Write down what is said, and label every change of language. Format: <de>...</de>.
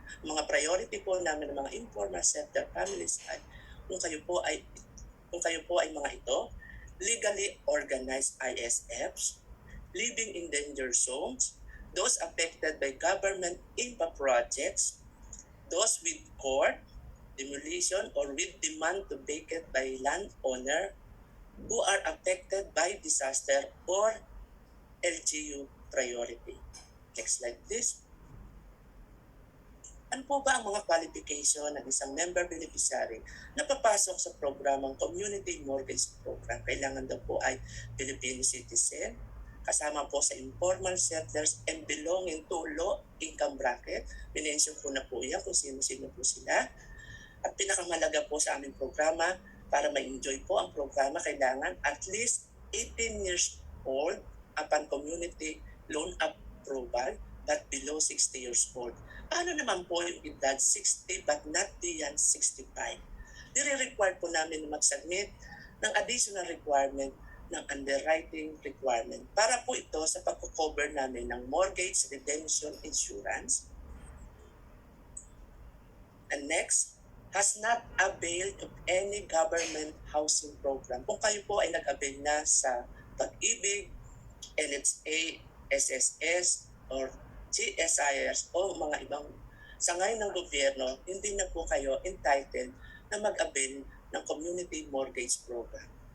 <tl>Mga priority po namin ng mga informal sector families ay kung kayo po ay mga ito,</tl> <en>legally organized ISFs, living in danger zones, those affected by government IMPA projects, those with court, demolition, or with demand to vacate by landowner who are affected by disaster or LGU priority. Next slide please.</en> <tl>Ano po ba ang mga qualification ng isang member beneficiary na papasok sa programang Community Mortgage Program? Kailangan daw po ay Filipino citizen, kasama po sa informal settlers and belonging to low income bracket. Minention ko na po yan kung sino-sino po sila. At pinakamalaga po sa aming programa, para ma-enjoy po ang programa, kailangan</tl> <en>at least 18 years old upon community loan approval but below 60 years old.</en> <tl>Paano naman po yung edad 60 but not beyond 65? Nire-require po namin na mag-submit ng additional requirement ng underwriting requirement para po ito sa pagko-cover namin ng mortgage redemption insurance.</tl> <en>And next, has not availed of any government housing program.</en> <tl>Kung kayo po ay nag-avail na sa Pag-ibig, LHA, SSS, or GSIS o mga ibang sangay ng gobyerno, hindi na po kayo entitled na mag-avail ng community mortgage program.</tl>